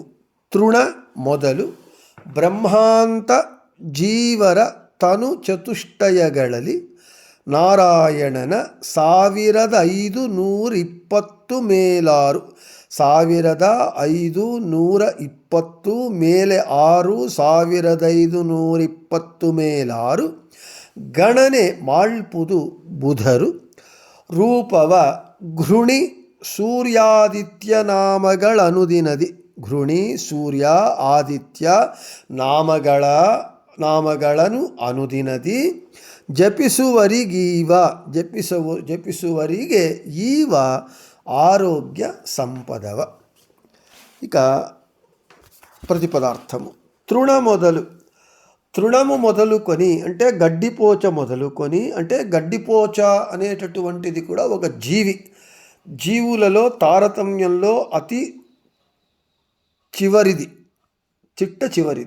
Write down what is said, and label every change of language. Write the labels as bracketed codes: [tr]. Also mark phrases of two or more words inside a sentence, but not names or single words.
[kn] ತೃಣ ಮೊದಲು ಬ್ರಹ್ಮಾಂತ ಜೀವರ ತನು ಚತುಷ್ಟಯಗಳಲ್ಲಿ ನಾರಾಯಣನ 1520 ಮೇಲಾರು 1520 ಮೇಲೆ 6 1520 ಮೇಲಾರು ಗಣನೆ ಮಾಳ್ಪುದು ಬುಧರು ರೂಪವ ಘೃಣಿ ಸೂರ್ಯಾದಿತ್ಯ ನಾಮಗಳನುದಿನದಿ. ಘೃಣಿ ಸೂರ್ಯ ಆದಿತ್ಯ ನಾಮಗಳನ್ನು ಅನುದಿನದಿ ಜಪಿಸುವರಿಗೆ ಈವ ಆರೋಗ್ಯ ಸಂಪದವ. [te] ఇక ప్రతిపదార్థము తృణము మొదలుకొని అంటే గడ్డిపోచ మొదలుకొని, అంటే గడ్డిపోచ అనేటటువంటిది కూడా ఒక జీవులలో తారతమ్యంలో అతి చిట్ట చివరిది.